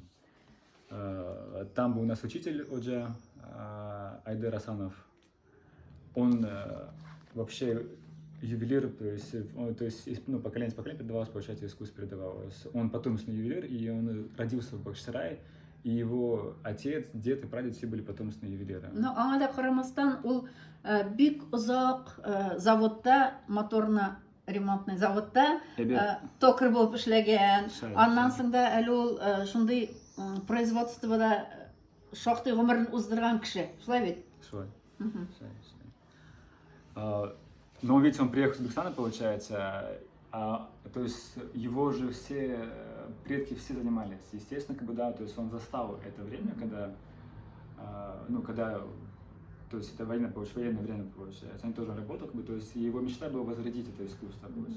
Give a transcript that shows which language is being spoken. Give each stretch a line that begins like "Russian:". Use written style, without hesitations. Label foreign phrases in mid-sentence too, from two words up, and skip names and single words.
Russian: Там был у нас учитель Оджа Айдер Асанов. Он вообще ювелир, то есть, ну, поколение с поколением передавалось, получается, искусство передавалось. Он потомственный ювелир, и он родился в Бахчисарае. И его отец, дед и прадед все были потомственные ювелиры. Ну,
Tatar: аңа да карамастан, ул бик озак заводта, моторно-ремонтный заводта токарь булып эшләгән. Аннан соң да әле ул шундый производствода шактый гомерен уздырган кеше. Шулай бит? Шулай.
Russian: Но ведь он приехал с Узбекистана, получается, то есть его же все предки все занимались, естественно, как бы, да, то есть он застал это время, когда, ну, когда, то есть это военное время, получается, он тоже работал, как бы, то есть его мечта была возродить это искусство, получается.